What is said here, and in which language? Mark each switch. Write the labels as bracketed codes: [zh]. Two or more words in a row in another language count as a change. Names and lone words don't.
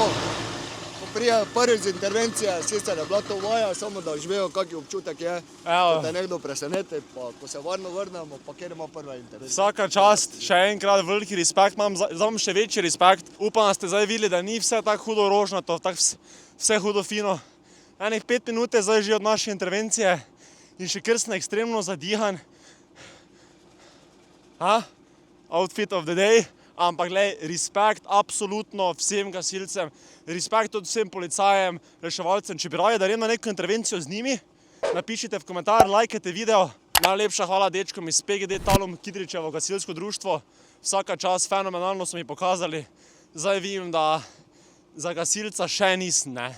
[sl] Ko prija prvič z intervencije, sicer je bila to vaja, samo da užvejo, kak občutek je, da te nekdo preseneti, pa ko se varno vrnemo, pa kjer ima prva intervencija. Vsaka čast, še enkrat veliki respekt, imam še večji respekt. Upam, da ste zdaj videli, da ni vse tako hudo rožnato, vse hudo fino. Enih 5 minut je zdaj že od naše intervencije in še kar sem ekstremno zadihan. [en] Outfit of the day. [sl] Ampak glej, respekt absolutno vsem gasilcem, respekt tudi vsem policajem, reševalcem. Če bi raje, da grem na neko intervencijo z njimi, napišite v komentar, lajkajte video. Najlepša hvala dečkom iz PGD Talum Kidričevo gasilsko društvo. Vsaka čast, fenomenalno so mi pokazali. Zdaj vidim, da za gasilca še nisem, ne.